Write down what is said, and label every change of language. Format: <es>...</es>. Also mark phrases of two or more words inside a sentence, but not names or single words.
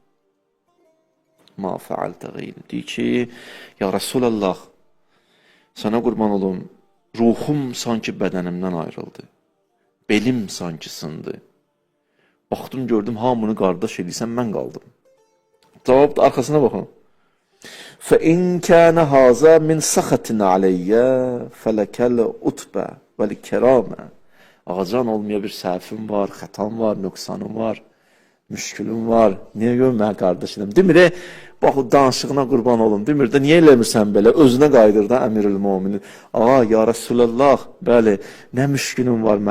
<ar>ما فعلت غيري.</ar> <az>Deyir ki,</az> <ar>يا رسول الله,</ar> <az>sana qurban olum, ruhum sanki bədənimdən ayrıldı. Belim sanki sındı. Baxdım, gördüm, hamını qardaş edirsən, mən qaldım. Cavab da arxasına baxın.</az> <ar>فَإِنْ كَانَ هَذَا مِنْ سَخَةٍ عَلَيَّ فَلَكَ الْعُتْبَ وَالْكَرَامَ.</ar> <az>Ağacan olmaya bir səhvim var, xətam var, nöqsanım var, müşkülüm var. Niyə görmə qardaşım? Demir, bax, danışığına qurban olun. Demir də, niyə eləmirsən belə? Özünə qaydır da Əmirül-Möminin.</az> <ar>يا رسول الله,</ar> <az>bəli, nə müşkülüm var mən?</az>